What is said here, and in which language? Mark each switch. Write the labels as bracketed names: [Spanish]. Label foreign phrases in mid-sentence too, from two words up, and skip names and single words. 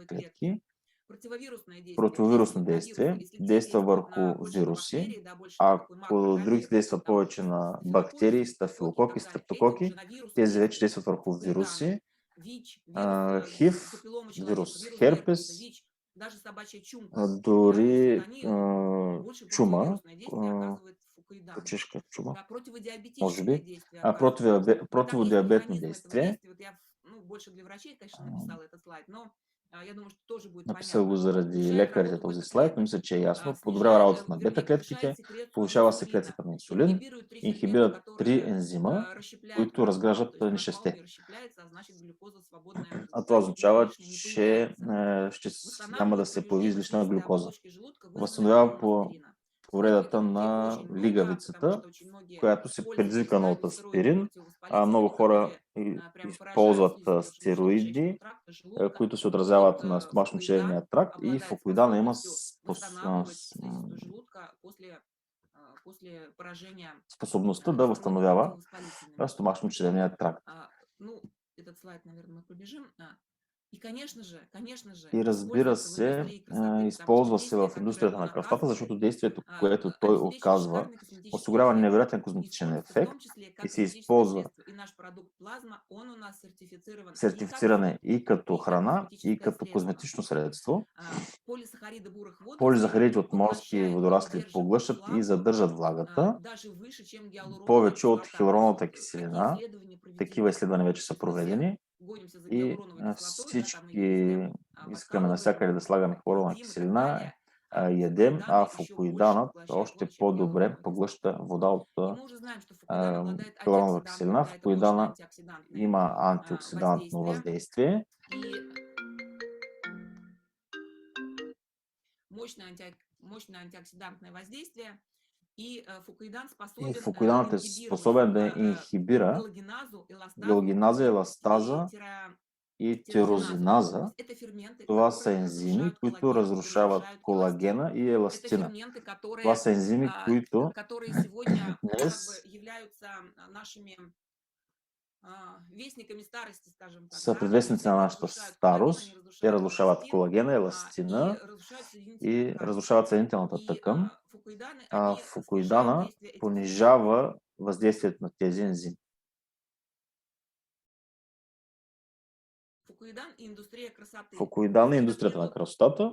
[Bulgarian] клетки, противовирусно действие, действа върху вируси, ако другите действат повече на бактерии, стафилококи, стрептококи, тези вече действат върху вируси, ХИВ, вирус херпес, дори чума, почешка чума, може би, противодиабетно действие. [Russian] Я думаю, что тоже будет [Bulgarian] Написал го [Russian] понятно. [Bulgarian] заради [Russian] Улучшает [Bulgarian] лекарите [Russian] работу [Bulgarian] този [Russian] бета-клеток, [Bulgarian] слайд, но мисля, че е ясно. Подобрява [Russian] снижает, [Bulgarian] работата на [Russian] вернее, повышает [Bulgarian] бета-клетките, [Russian] секрецию [Bulgarian] повишава [Russian] инсулина, [Bulgarian] секрецията на инсулин, [Russian] инхибирует 3 фермента, [Bulgarian] инхибират три [Russian] которые [Bulgarian] ензима, [Russian] расщепляют [Bulgarian] които разграждат [Russian] крахмал, то есть крахмал [Bulgarian] нещесте. [Russian] не расщепляется, а значит глюкоза свободная [Bulgarian] А това там означава, [Russian] лишняя не [Bulgarian] че [Russian] появляется. [Bulgarian] няма да [Russian] Восстанавливает [Bulgarian] се появи [Russian] повреждения [Bulgarian] излишна [Russian] слизистой [Bulgarian] глюкоза. [Russian] оболочки желудка, вызванной [Bulgarian] Възстановява [Russian] приемом [Bulgarian] по [Russian] аспирина. [Bulgarian] повредата [Russian] Стоит людей [Bulgarian] на [Russian] очень много, потому [Bulgarian] лигавицата, [Russian] что очень многие [Bulgarian] която се [Russian] пользуются [Bulgarian] предизвикана от [Russian] спираль-нестероидные [Bulgarian] аспирин. [Russian] противовоспалители, [Bulgarian] Много хора [Russian] которые прямо поражают [Bulgarian] използват [Russian] слизистую желудочно-кишечного [Bulgarian] стероиди, [Russian] тракта, желудка. [Bulgarian] които се [Russian] И вот [Bulgarian] отразяват на [Russian] фукоидан [Bulgarian] стомашно-черевния тракт, и [Russian] обладает [Bulgarian] фукоидана има [Russian] способностью восстанавливать слизистую желудка после поражения [Bulgarian] способността да [Russian] нестероидными [Bulgarian] възстановява [Russian] противовоспалительными. [Bulgarian] стомашно-черевния тракт. [Russian] Ну, этот слайд, наверное, мы пробежим. И, конечно же, [Bulgarian] И разбира [Russian] используется в [Bulgarian] се, [Russian] индустрии красоты, потому что [Bulgarian] използва се [Russian] действие, [Bulgarian] в [Russian] которое [Bulgarian] индустрията [Russian] он [Bulgarian] на красотата, [Russian] оказывает, [Bulgarian] защото действието, което той [Russian] обеспечивает [Bulgarian] оказва, [Russian] шикарный косметический [Bulgarian] осигурява [Russian] эффект. [Bulgarian] невероятен козметичен [Russian] Используется в [Bulgarian] ефект [Russian] том числе и как [Bulgarian] се [Russian] косметическое [Bulgarian] използва [Russian] средство. И наш продукт плазма, он у нас сертифицирован не как [Bulgarian] сертифициране и [Russian] продукт, [Bulgarian] като [Russian] и как [Bulgarian] храна, и [Russian] косметическое [Bulgarian] като [Russian] средство. [Bulgarian] козметично средство. [Russian] Полисахариды бурых водорослей [Bulgarian] Полизахаридите от морски [Russian] поглощают и [Bulgarian] водорасли [Russian] удерживают [Bulgarian] поглъщат и [Russian] влагу [Bulgarian] задържат влагата [Russian] даже выше, чем гиалуроновая [Bulgarian] повече от [Russian] кислота. То есть [Bulgarian] хилуроновата [Russian] такие [Bulgarian] киселина. [Russian] исследования [Bulgarian] Такива [Russian] проведены. [Bulgarian] изследвания вече [Russian] То [Bulgarian] са [Russian] есть мы все [Bulgarian] проведени [Russian] гонимся за [Bulgarian] и [Russian] гиалуроновой кислотой, да, там ее [Bulgarian] всички [Russian] везде [Bulgarian] искаме навсякъде да слагаме хилуронова [Russian] едим и так [Bulgarian] киселина, [Russian] далее. [Bulgarian] ядем, а [Russian] Фукоидан еще больше [Bulgarian] фукоиданът [Russian] поглощает [Bulgarian] още [Russian] воду, чем [Bulgarian] по-добре [Russian] гиалуроновая [Bulgarian] поглъща [Russian] кислота. [Bulgarian] вода от [Russian] И мы уже знаем, что фукоидан обладает [Bulgarian] хилуронова [Russian] антиоксидантным, [Bulgarian] киселина. [Russian] да, это мощное [Bulgarian] Фукоидана [Russian] антиоксидантное [Bulgarian] има антиоксидантно [Russian] воздействие. [Bulgarian] въздействие. [Russian] И мощное антиоксидантное воздействие. И фукоидан [Bulgarian] И [Russian] способен [Bulgarian] фукоиданът е способен да инхибира галогеназа, еластаза и тирозиназа. [Russian] То есть это ферменты, [Bulgarian] Това [Russian] которые [Bulgarian] са ензими, [Russian] разрушают [Bulgarian] които [Russian] коллаген, которые [Bulgarian] разрушават [Russian] разрушают эластин. [Bulgarian] колагена и [Russian] Это [Bulgarian] еластина. [Russian] ферменты, [Bulgarian] Това са ензими, които [Russian] которые сегодня как [Bulgarian] днес [Russian] бы являются нашими вестниками старости, скажем так. [Bulgarian] са [Russian] Да? [Bulgarian] предвестници на нашата старост. Те разрушават колагена, еластина и разрушават съединителната тъкан. А фукоидана понижава въздействието на тези ензими. Фукоидан е индустрията на красотата.